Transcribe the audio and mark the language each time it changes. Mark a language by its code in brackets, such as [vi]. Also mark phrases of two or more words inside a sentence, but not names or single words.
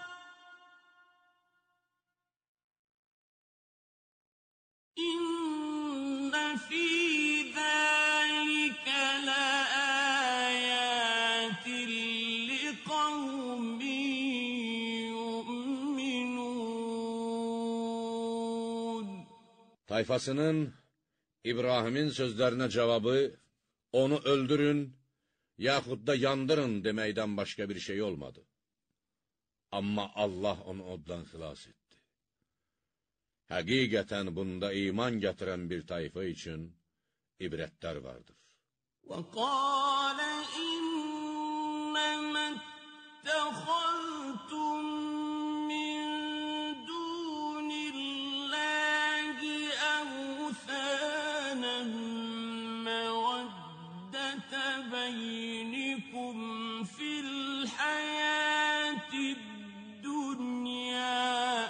[ar] إِنَّ فِي ذَلِكَ لَآيَاتٍ لِقَوْمٍ يُؤْمِنُونَ. [az] Tayfasının İbrahimin sözlərinə cavabı, onu öldürün, yaxud da yandırın deməkdən başqa bir şey olmadı. Amma Allah onu oddan xilas etdi. Həqiqətən bunda iman gətirən bir tayfa üçün ibrətlər vardır. [ar] وَقَالَ إِنَّمَا اتَّخَذْتُم مِّن دُونِ اللَّهِ أَوْثَانًا مَّوَدَّةَ بَيْنِكُمْ فِي الْحَيَاةِ الدُّنْيَا